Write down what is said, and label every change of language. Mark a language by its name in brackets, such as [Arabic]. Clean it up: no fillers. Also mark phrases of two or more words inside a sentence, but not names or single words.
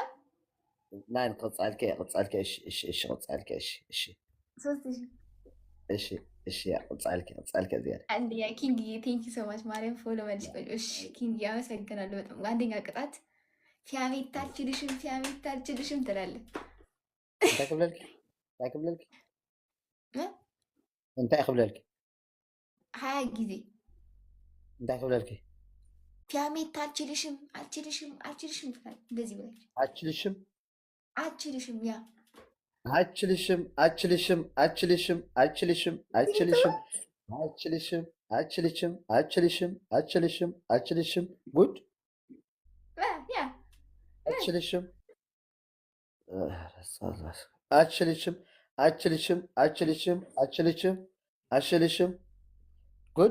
[Tigrinya] ናይ ቅፃልከ እሺ ቅፃልከ እሺ ቅፃልከ ዚያደ [Amharic] አንደኛ ኪንግ [English] thank you so much [Amharic] ማርያም ፎሎ መልሽ ቆይ እሺ ኪንግ አመሰግናለሁ በጣም አንደኛ ቅጣት ፊያሜታ አልችልሽም ትላለህ [Tigrinya] እንታይ ክብለልኪ [Amharic] 20 ጊዜ [Tigrinya] እንታይ ክብለልኪ [Amharic] ፊያሜታ አልችልሽም ትላለህ እንደዚህ ብለሽ አልችልሽም ያ አችልሽም ጉድ አችልሽም ጉድ